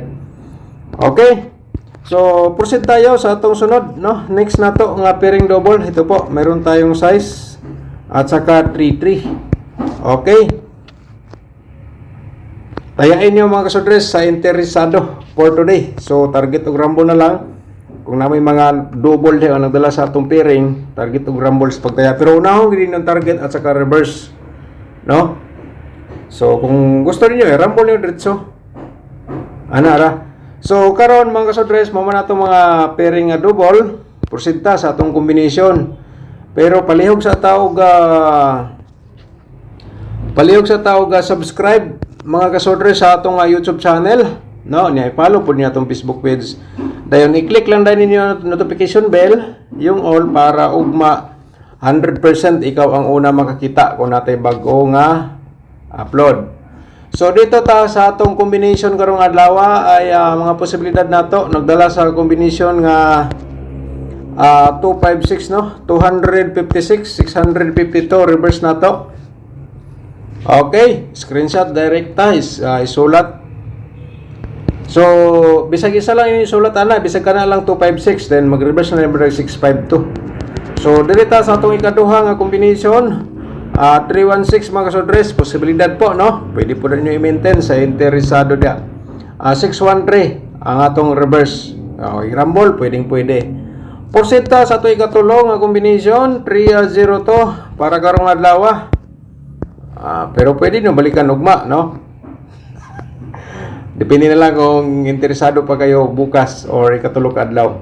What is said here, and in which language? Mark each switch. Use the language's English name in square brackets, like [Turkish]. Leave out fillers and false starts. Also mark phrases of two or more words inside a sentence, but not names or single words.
[Cebuano] Okay? So, proceed tayo sa atong sunod, no? Next na to nga [English] pairing double. [Cebuano] Ito po, meron tayong size at saka 3-3. Okay? Tayain nyo mga kasodres sa interesado [English] for today. [Cebuano] So, target og rumble na lang. Kung na may mga double ang nagdala sa atong pairing, target og rumble sa pagtaya. Pero unahon din ng target at saka reverse, no? So, kung gusto niyo rumble niyo diretso. Ana. So karon mga kasodres, mo man ato mga pairing nga double, proceed ta sa atong combination. Pero palihog sa tawag subscribe mga kasodres sa atong YouTube channel, no. Nya i-follow pud niya atong Facebook page. Dayon i-click lang din ninyo ang [English] notification bell, [Cebuano] yung all para ugma 100% ikaw ang una makakita kung natay bago nga upload. So dito ta sa atong combination karong adlaw ay mga posibilidad nato nagdala sa combination nga 256 no, 256, 652 reverse nato. Okay, screenshot direct ta isulat. So bisag isa lang yung isulat ana, bisag kana lang 256 then mag-reverse na lang 652. So dirita sa atong ikaduha nga combination 316 mga kasodres, posibilidad po no, pwede po rin nyo i-maintain sa interesado dia. 613 ang atong reverse, i-rumble pwede. Porsenta sa atong ikatulong nga combination 302 para karong adlaw. Pero pwede nyo balikan ugma no. Depende na lang kung interesado pa kayo bukas or ikatulong adlaw.